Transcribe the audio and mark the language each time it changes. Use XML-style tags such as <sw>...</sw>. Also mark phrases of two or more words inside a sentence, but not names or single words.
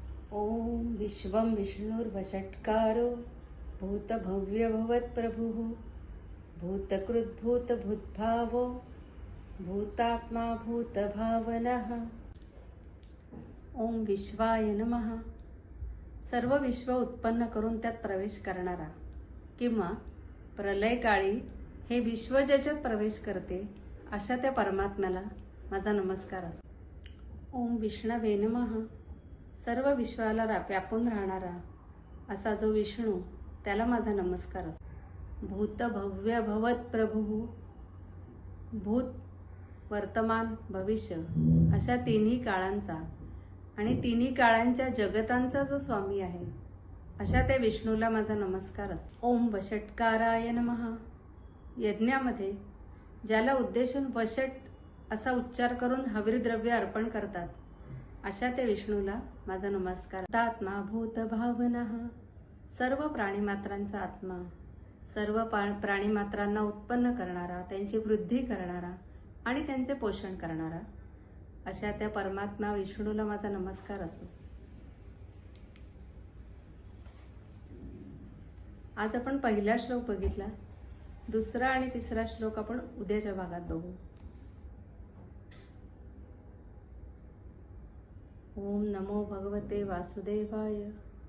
<sa>ओम विश्वं विष्णुर्वषट्कारो भूतभव्यभवत्प्रभुः भूतकृद्भूतभुद्भावो भूतात्मा भूतभावनः। ओम विश्वाय नमः।</sa> <mr>सर्व विश्व उत्पन्न करून त्यात प्रवेश करणारा किंवा प्रलय काळी हे विश्व ज्याच्यात प्रवेश करते अशा त्या परमात्म्याला माझा नमस्कार असतो।</mr> <sa>ओम विष्णवे नमः।</sa> <mr>सर्व विश्वाला व्यापून राहणारा असा जो विष्णू त्याला माझा नमस्कार असतो।</mr> <sa>भूत भव्य भवत प्रभू,</sa> <mr>भूत वर्तमान भविष्य अशा तिन्ही काळांचा आणि तिन्ही काळांच्या जगतांचा जो स्वामी आहे अशा त्या विष्णूला माझा नमस्कार असतो।</mr> <sa>ओम वषट्काराय नमः।</sa> <mr>यज्ञामध्ये ज्याला उद्देशून वषट असा उच्चार करून हविर्द्रव्य अर्पण करतात अशा त्या विष्णूला माझा नमस्कार।</mr> <sa>आत्मा भूत भावनः।</sa> <mr>सर्व प्राणीमात्रांचा आत्मा, सर्व प्राणीमात्रांना उत्पन्न करणारा, त्यांची वृद्धी करणारा आणि त्यांचे पोषण करणारा अशा त्या परमात्मा विष्णूला माझा नमस्कार असो। आज आपण पहिला श्लोक बघितला, दुसरा आणि तिसरा श्लोक आपण उद्याच्या भागात बघू।</mr> <sa>ओम नमो भगवते वासुदेवाय।</sa>